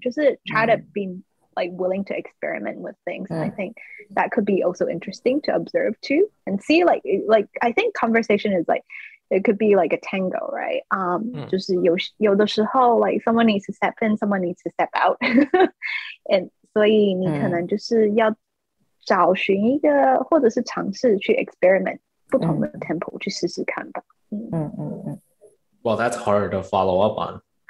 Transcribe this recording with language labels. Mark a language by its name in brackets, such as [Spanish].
[English] Just try to be like willing to experiment with things. And I think that could be also interesting to observe too and see like I think conversation is like it could be like a tango, right? [Chinese] 就是有的时候 [English] like someone needs to step in, someone needs to step out. [Chinese] And 所以你可能就是要找寻一个或者是尝试去 experiment 不同的 tempo 去试试看吧。 [English] Well, that's hard to follow up on.